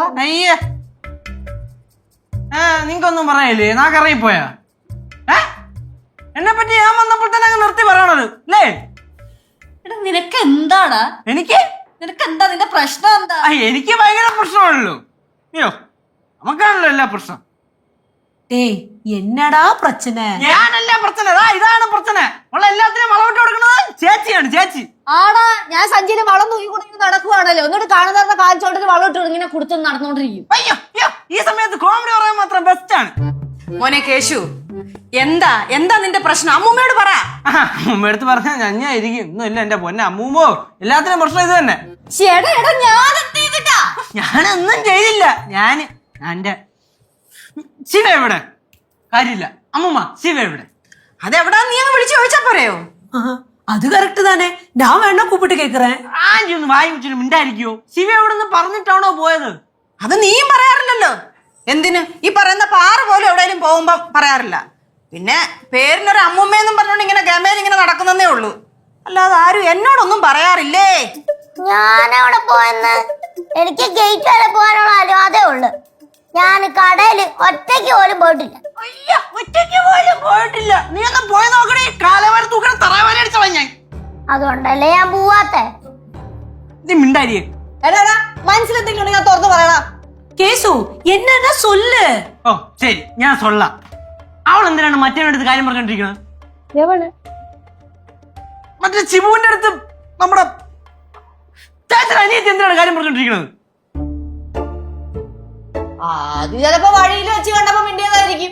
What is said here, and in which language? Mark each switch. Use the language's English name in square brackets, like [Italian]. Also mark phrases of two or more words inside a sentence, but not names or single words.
[Malayalam] അയ്യേ നിങ്ങക്കൊന്നും പറയല്ലേ? നാക്കറിയിപ്പോയാ? എന്നെ പറ്റി ഞാൻ വന്നപ്പോൾ തന്നെ അങ്ങ് നിർത്തി പറയണത് അല്ലേ? നിനക്ക് എന്താടാ? നിനക്ക് എന്താ നിന്റെ പ്രശ്നം എന്താ? എനിക്ക് ഭയങ്കര പ്രശ്നമാണല്ലോ. അയ്യോ നമുക്കാണല്ലോ എല്ലാ പ്രശ്നം. [Tamil] டேய் என்னடா பிரச்சனை? [Malayalam] ഞാനല്ല പ്രശ്നം, ഇതാണ് പ്രശ്നം. ഉള്ള എല്ലാത്തിനും വളവിട്ട് കൊടുക്കുന്നത് ചേച്ചിയാണ്. ചേച്ചി ആടാ ഞാൻ സഞ്ചിയില് വളം തൂക്കി കൊടുത്ത് നടക്കുവാണല്ലോ എന്നിട്ട് കാണുന്ന കാൽച്ചോട്ടിന് വളം ഇട്ട് ഇങ്ങനെ കൊടുത്തു നടന്നുകൊണ്ടിരിക്കും. അയ്യോ അയ്യോ, ഈ സമയത്ത് കോമഡി പറയാൻ മാത്രം ബെസ്റ്റ് ആണ്. മോനെ കേശു, എന്താ എന്താ നിന്റെ പ്രശ്നം? അമ്മൂമ്മയോട് പറ. അമ്മൂമ്മ എടുത്ത് പറഞ്ഞാൽ ഞഞ്ഞായിരിക്കും. ഒന്നുമില്ല എന്റെ പൊന്നെ അമ്മൂമ്മോ, എല്ലാത്തിനും പ്രശ്നം ഇത് തന്നെ. ഞാനൊന്നും ചെയ്തില്ല. എന്റെ ശിവ എവിടെ? കാര്യമില്ല അമ്മൂമ്മ, ശിവ എവിടെ? അതെവിടാ നീ അങ്ങ് വിളിച്ചു ചോദിച്ചാ പോരെയോ? [Tamil] அது கரெக்ட் தானே, நான் வேணா கூப்பிட்டு கேக்குறேன். [Malayalam] ആന്റി ഒന്ന് വായി വെച്ചിട്ട് മിണ്ടായിരിക്കോ? ശിവ എവിടെ നിന്ന് പറഞ്ഞിട്ടാണോ പോയത്? അത് നീയും പറയാറില്ലല്ലോ. എന്തിന് ഈ പറയുന്ന പാറ പോലെ എവിടെയെങ്കിലും പോകുമ്പോ പറയാറില്ല. പിന്നെ പേരിനൊരു അമ്മൂമ്മയെന്നും പറഞ്ഞോണ്ട് ഇങ്ങനെ ഗമയിൽ ഇങ്ങനെ നടക്കുന്നതേ ഉള്ളൂ. അല്ലാതെ ആരും എന്നോടൊന്നും പറയാറില്ലേ. ഞാനവിടെ പോയെന്ന് എനിക്ക് ഗേറ്റ് വരെ പോകാനുള്ള അനുവാദേ ഉള്ളു. ഞാൻ കടയിൽ ഒറ്റയ്ക്ക് പോലും പോയിട്ടില്ല. അയ്യ, ഒറ്റയ്ക്ക് പോലും പോയിട്ടില്ല. നീ ഒന്ന് പോയി നോക്കണേ. കാലവര തൂക്കണ തറവാല അടിച്ചോളാം ഞാൻ. അതുകൊണ്ടല്ലേ ഞാൻ പോവാത്തെ. നീ മിണ്ടാരിയേ. എടാ മനസ്സിലെന്തെങ്കിലും ഞാൻ തുറന്നു പറയണ. [Tamil] கேசு என்னன்னா சொல்லு. [Malayalam] ഓ ശരി, ഞാൻ സൊല്ലാം. അവൾ എന്തിനാണ് മറ്റേ അടുത്ത് കാര്യം പറഞ്ഞോണ്ടിരിക്കുന്നത്? മറ്റേ ശിവുവിന്റെ അടുത്ത് നമ്മുടെ ചേച്ചൻ അനിയത്തി എന്തിനാണ് കാര്യം പറഞ്ഞോണ്ടിരിക്കുന്നത്? അത് ചിലപ്പോ വഴിയിൽ വെച്ച് കണ്ടപ്പോ മിണ്ടിയതായിരിക്കും.